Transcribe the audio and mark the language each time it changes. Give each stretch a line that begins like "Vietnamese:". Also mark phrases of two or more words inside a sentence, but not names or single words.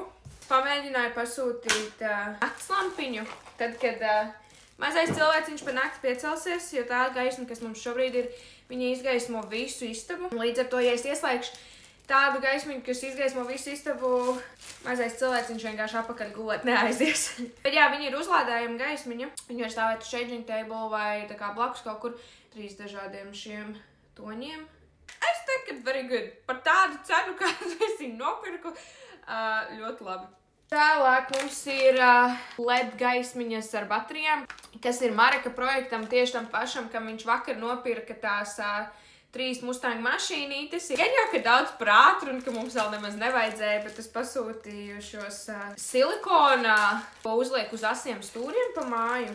Latvian: Pamēģināju pasūtīt naktslampiņu, tad, kad mazais cilvēciņš pa nakti piecelsies, jo tā gaisma, kas mums šobrīd ir, viņa izgaismo visu istabu. Līdz ar to, ja es ieslēgšu tādu gaismiņu, kas izgaismo visu istabu, mazais cilvēciņš vienkārši apakaļ gulēt neaizies. Bet jā, viņa ir uzlādējama gaismiņa. Viņa var stāvēt uz
English: changing table
Latvian: vai tā kā blakus kaut kur 3 dažādiem šiem toņiem. Es teiktu, ka
English: very good.
Latvian: Par tādu cenu, kādu es viņu nopirku, ļoti labi. Tālāk mums ir LED gaismiņas ar baterijām, kas ir Mareka projektam tieši tam pašam, kam viņš vakar nopirka tās 3 Mustang mašīnītes. Gan jau, ka daudz par ātru un ka mums vēl nemaz nevajadzēja, bet es pasūtīju šos silikona, ko uzliek uz asiem stūriem pa māju.